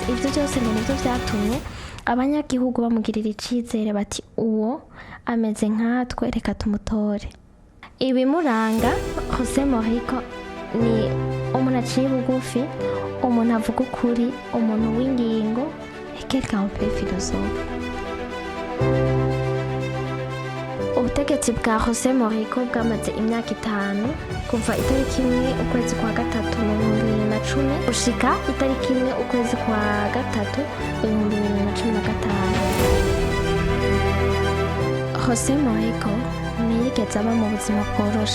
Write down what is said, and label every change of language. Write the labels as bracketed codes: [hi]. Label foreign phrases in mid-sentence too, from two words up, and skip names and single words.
[rn] Ivyo byose ngo nivyo vyatumye abanyagihugu bamugirira icizere, bati uwo ameze nkatwe, reka tumutore. Ibimuranga José Mojica ni umuntu aciye bugufi, umuntu avuga ukuri, umuntu w'ingingo, [fr] quelqu'un un peu philosophe. [rn] Ubutegetsi bwa José Mojica bwamaze imyaka 5, kuva itariki 1 ukwezi kwa gatatu mu 2010 gushika itariki 1 ukwezi kwa gatatu mu 2015. José Mojica ntiyigeze aba mu buzima bworoshe.